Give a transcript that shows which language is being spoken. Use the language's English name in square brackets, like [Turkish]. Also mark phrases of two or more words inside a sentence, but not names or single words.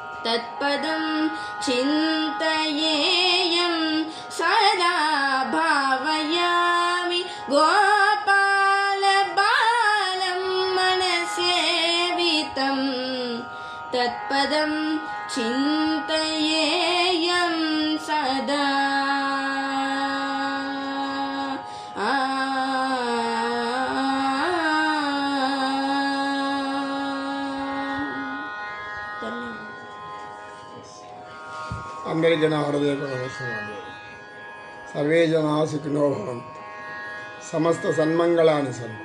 [Sanskrit] तत्पदं चिन्तयेयं सदा भावयामि गोपालबालं मनसेवितं तत्पदं चिन्तयेयं सदा [Telugu] అందరి జన హృదయకు నమస్కారాలు. [Sanskrit] సర్వే జనా సుఖినో భవంతు, సమస్త సన్మంగళాని సంతు.